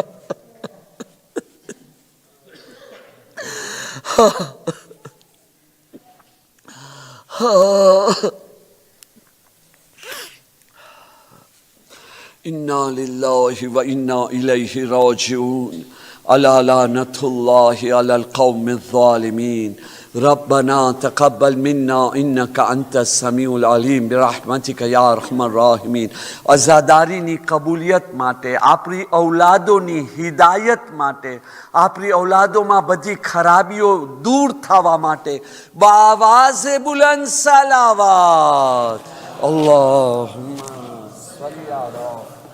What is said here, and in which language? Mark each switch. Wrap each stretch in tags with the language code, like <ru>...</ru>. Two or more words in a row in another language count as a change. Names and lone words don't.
<ar>إنا لله وإنا إليه راجعون. ألا لعنة الله على القوم الظالمين. ربنا تقبل منا إنك أنت السميع العليم برحمتك يا أرحم الراحمين.</ar> <gu>અઝાદારીની કબૂલિયત માટે, આપણી ઔલાદોની હિદાયત માટે, આપણી ઔલાદોમાં બધી ખરાબીઓ દૂર થવા માટે બાવાઝે બુલંદ સલાવત.</gu> <ar>اللهم صل على</ar>